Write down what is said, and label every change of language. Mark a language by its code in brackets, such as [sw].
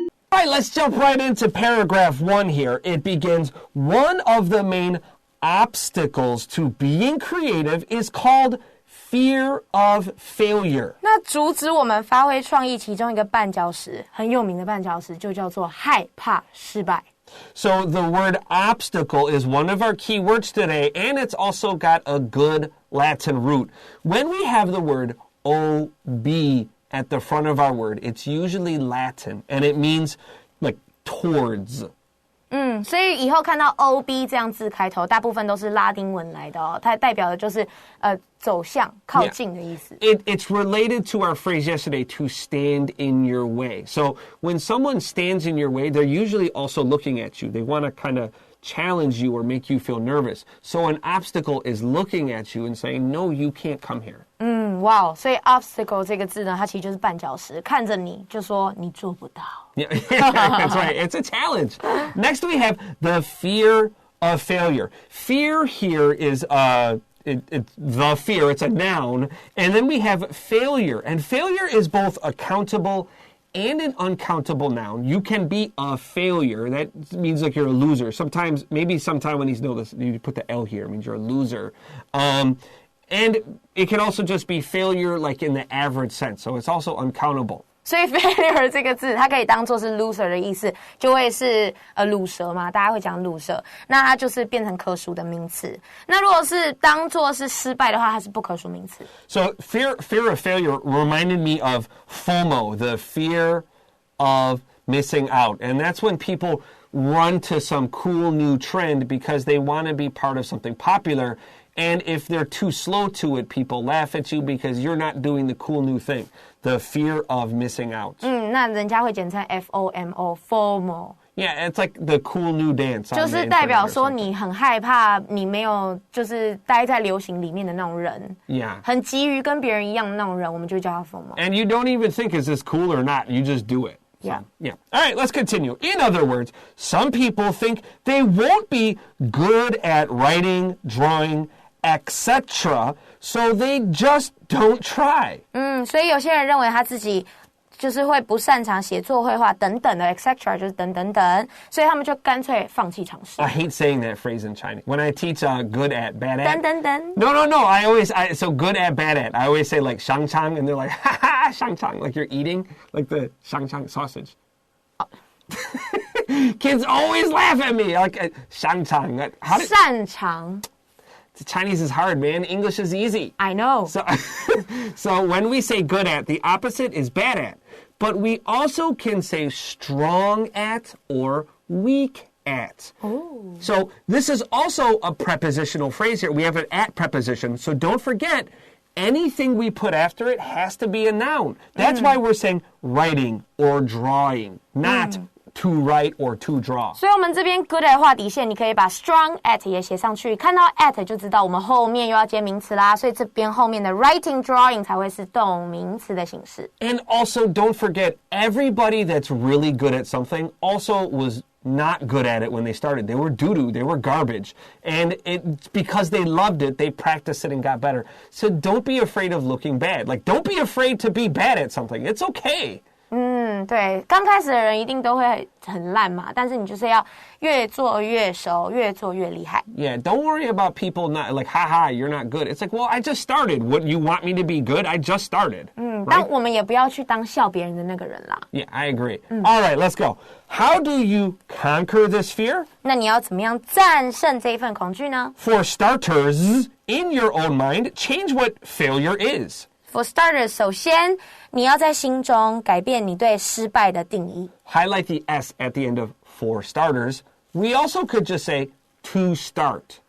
[en] All right, let's jump right into paragraph 1 here. It begins, one of the main obstacles to being creative is called fear of failure. [zh] 那阻止我们发挥创意其中一个绊脚石，很有名的绊脚石就叫做害怕失败。 [en] So the word obstacle is one of our key words today, and it's also got a good Latin root. When we have the word OB at the front of our word, it's usually Latin, and it means like towards. [zh] 所以以后看到 OB 这样字开头，大部分都是拉丁文来的哦，它代表的就是走向、靠近的意思。 [en] It's related to our phrase yesterday, to stand in your way. So when someone stands in your way, they're usually also looking at you. They want to kind of challenge you or make you feel nervous. So an obstacle is looking at you and saying, no, you can't come here. [zh] 哇，所以 obstacle 这个字呢，它其实就是绊脚石，看着你就说你做不到。 [en] Yeah, that's right. It's a challenge. Next we have the fear of failure. Fear here is it's the fear. It's a noun. And then we have failure. And failure is both a countable and an uncountable noun. You can be a failure. That means like you're a loser. Sometimes, maybe sometime when you know this, you put the L here. It means you're a loser. And it can also just be failure like in the average sense. So it's also uncountable. [zh] 所以 failure 这个字它可以当作是 loser 的意思，就会是鲁蛇嘛，大家会讲鲁蛇，那它就是变成可数的名词。那如果是当作是失败的话，它是不可数名词。 [en] So fear of failure reminded me of FOMO, the fear of missing out. And that's when people run to some cool new trend because they want to be part of something popular. And if they're too slow to it, people laugh at you because you're not doing the cool new thing. The fear of missing out. [zh] 那人家会简称 FOMO, FOMO. [en] Yeah, it's like the cool new dance. [zh] 就是代表说你很害怕你没有就是待在流行里面的那种人。 [en] Yeah. [zh] 很急于跟别人一样的那种人，我们就叫他 FOMO. [en] And you don't even think, is this cool or not? You just do it. Yeah. Yeah. All right, let's continue. In other words, some people think they won't be good at writing, drawing, etc. So they just don't try. [zh] 所以有些人认为他自己就是会不擅长写作、绘画等等的 etc. 就是等等等，所以他们就干脆放弃尝试。 [en] I hate saying that phrase in Chinese. When I teach good at, bad at. [zh] 等等等。 [en] No. So good at, bad at. I always say like [zh] 香肠 [en] and they're like, ha ha, 香肠, like you're eating like the 香肠 sausage. Kids always laugh at me like [zh] 香肠. 擅长。 [en] Chinese is hard, man. English is easy. I know. So when we say good at, the opposite is bad at. But we also can say strong at or weak at. Ooh. So this is also a prepositional phrase here. We have an at preposition. So don't forget, anything we put after it has to be a noun. That's why we're saying writing or drawing, not to write or to draw. [zh] 所以我们这边 good at 画底线，你可以把 strong at 也写上去，看到 at 就知道我们后面又要接名词啦，所以这边后面的 writing drawing 才会是动名词的形式。 [en] And also don't forget, everybody that's really good at something also was not good at it when they started. They were doo-doo, they were garbage. And it's because they loved it, they practiced it and got better. So don't be afraid of looking bad. Like, don't be afraid to be bad at something. It's okay. [zh] 对，刚开始的人一定都会很烂嘛，但是你就是要越做越熟，越做越厉害。 [en] Yeah, don't worry about people not like, haha, you're not good. It's like, well, I just started. What, you want me to be good? I just started. [zh] 但我们也不要去当笑别人的那个人啦。 [en] Yeah, I agree. All right, let's go. How do you conquer this fear? [zh] 那你要怎么样战胜这一份恐惧呢？ [en] For starters, in your own mind, change what failure is. For starters, [zh] 首先你要在心中改变你对失败的定义。 [en] Highlight the S at the end of for starters. We also could just say to start.